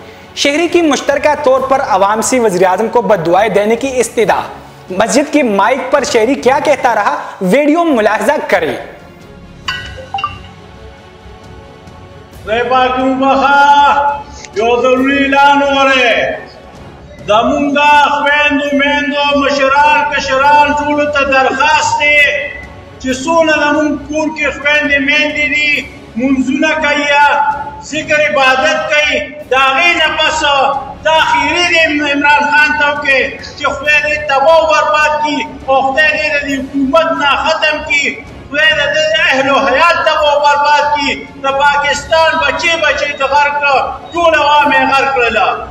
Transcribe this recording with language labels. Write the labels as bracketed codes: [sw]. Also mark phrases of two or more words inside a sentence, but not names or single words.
[ur] شہری کی مشترکہ طور پر عوام سے وزیر اعظم کو بد دعائیں دینے کی استدعا۔ مسجد کے مائک پر شہری کیا کہتا رہا، ویڈیو ملاحظہ کریں۔ [ps] یو ضروری اعلان ہو رہے زمونگا خویندو میندو مشران کشران ټولو ته درخواست دی چې څونه زمونږ کور کې خویندې میندې دي منځونه کوي ذکر عبادت کوي د هغې نه پس دا خیرې دی عمران خان ته وکړي چې خدای دې تباه و برباد کړي او خدای دې د حکومت نه ختم کړي، خدای د اهل و حیات تباه و برباد کړي، د پاکستان بچې ته غرق کړه، ټول عوام یې غرق کړله۔